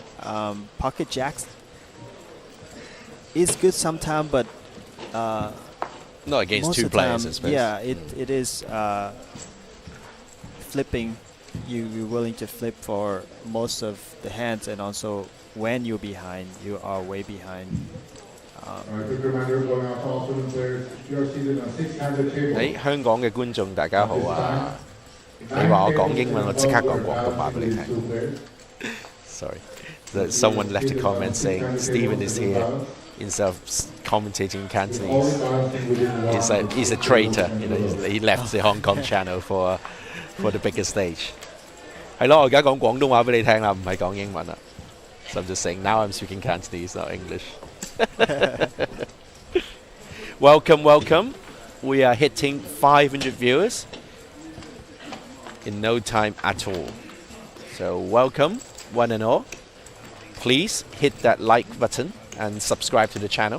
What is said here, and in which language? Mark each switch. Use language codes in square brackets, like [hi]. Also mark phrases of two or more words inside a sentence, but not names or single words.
[en] Pocket jacks is good sometimes, but not against two players, I suppose. Yeah, it is flipping. You're willing to flip for most of the hands, and also when you're behind, you are way behind. [yue] 香港嘅觀眾大家好啊！你話我講英文，我即刻講廣東話俾你聽。 [en] Sorry, someone left a comment saying Stephen is here instead of commentating in Cantonese. He's a traitor. You know, he left the Hong Kong channel for the bigger stage. [yue] 係咯，我而家講廣東話俾你聽啦，唔係講英文啦。 [en] So I'm just saying now I'm speaking Cantonese, not English. Welcome, welcome. We are hitting 500 viewers in no time at all. So welcome, one and all. Please hit that like button and subscribe to the channel.